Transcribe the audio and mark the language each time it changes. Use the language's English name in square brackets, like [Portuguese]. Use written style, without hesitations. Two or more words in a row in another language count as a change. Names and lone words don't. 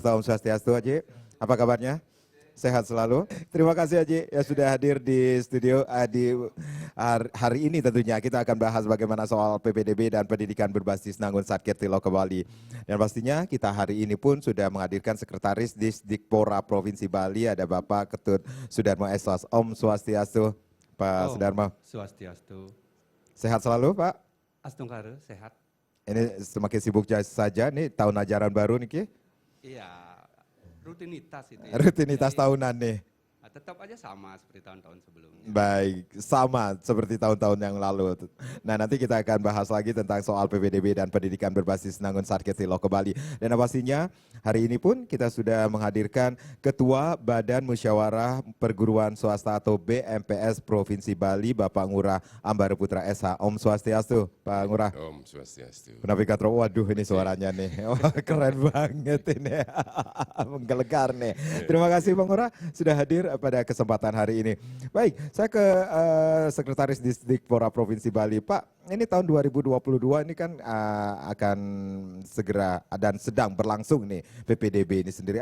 [Balinese] Om Swastiastu, [Indonesian] Haji. Apa kabarnya? Sehat selalu. Terima kasih Haji yang sudah hadir di studio di hari ini. Tentunya kita akan bahas bagaimana soal PPDB dan pendidikan berbasis Nangun Satkerti Loko Bali. Dan pastinya kita hari ini pun sudah menghadirkan Sekretaris Disdikpora Provinsi Bali, ada Bapak Ketut Sudarmo S.Sos. [Balinese] Om Swastiastu, Pak Sudarmo. Swastiastu. [Indonesian] Sehat selalu Pak? Astungkara, sehat. Ini semakin sibuk saja nih tahun ajaran baru nih Ki. Iya, rutinitas itu. Ya. Rutinitas jadi, tahunan nih. Tetap aja sama seperti tahun-tahun sebelumnya. Baik, sama seperti tahun-tahun yang lalu. Nah, nanti kita akan bahas lagi tentang soal PPDB dan pendidikan berbasis Nangun Satkerti Loko Bali. Dan pastinya hari ini pun kita sudah menghadirkan Ketua Badan Musyawarah Perguruan Swasta atau BMPS Provinsi Bali, Bapak Ngurah Ambara Putra SH. [Balinese] Om Swastiastu, Pak Ngurah. Om Swastiastu. Penapikatro, [Indonesian] waduh ini suaranya nih, keren banget ini, menggelegar nih. Terima kasih Pak Ngurah sudah hadir pada kesempatan hari ini. Baik, saya ke Sekretaris Disdikpora Provinsi Bali. Pak, ini tahun 2022 ini kan akan segera dan sedang berlangsung nih PPDB ini sendiri.